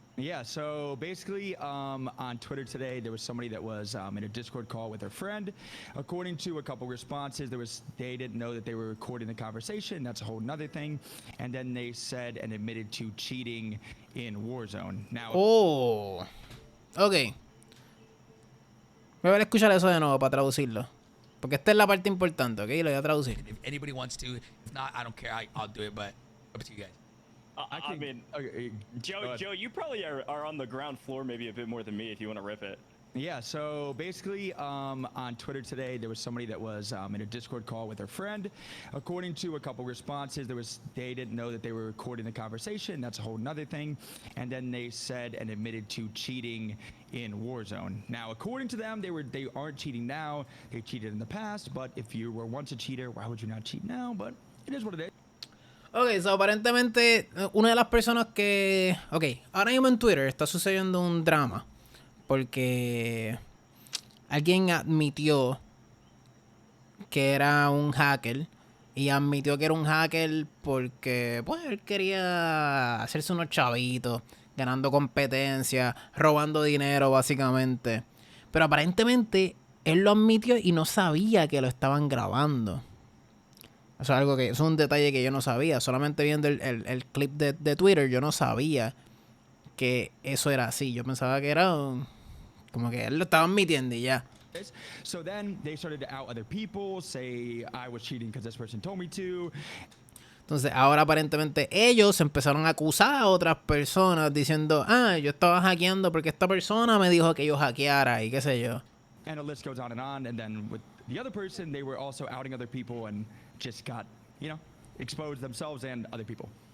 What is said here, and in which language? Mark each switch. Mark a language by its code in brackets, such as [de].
[en] Yeah, so basically on Twitter today, there was somebody that was in a Discord call with their friend. According to a couple responses, they didn't know that they were recording the conversation. That's a whole nother thing. And then they said and admitted to cheating in Warzone. Now, Oh. Ok. [es] Voy a escuchar eso de nuevo para traducirlo. Porque esta es la parte importante, ¿ok? Lo voy a traducir. [en] If anybody wants to, if not, I don't care. I'll do it. But up to you guys. I mean, okay, Joe, you probably are on the ground floor maybe a bit more than me if you want to rip it. yeah, so basically on Twitter today, there was somebody that was in a Discord call with their friend. According to a couple responses, they didn't know that they were recording the conversation. That's a whole nother thing. And then they said and admitted to cheating in Warzone. Now, according to them, they aren't cheating now. They cheated in the past. But if you were once a cheater, why would you not cheat now? But it is what it is. [es] Ok, so aparentemente una de las personas que... Ok, ahora mismo en Twitter está sucediendo un drama. Porque alguien admitió que era un hacker. Y admitió que era un hacker porque pues él quería hacerse unos chavitos, ganando competencia, robando dinero básicamente. Pero aparentemente él lo admitió y no sabía que lo estaban grabando. Eso es algo que es un detalle que yo no sabía. Solamente viendo el clip de Twitter, yo no sabía que eso era así. Yo pensaba que era como que él lo estaba admitiendo y ya. [en] So then they started to out other people, say I was cheating because this person told me to. [es] Entonces ahora aparentemente ellos empezaron a acusar a otras personas diciendo, yo estaba hackeando porque esta persona me dijo que yo hackeara y qué sé yo. [en] And the list goes on. And then with the other person, they were also outing other people and just got, exposed themselves and other people.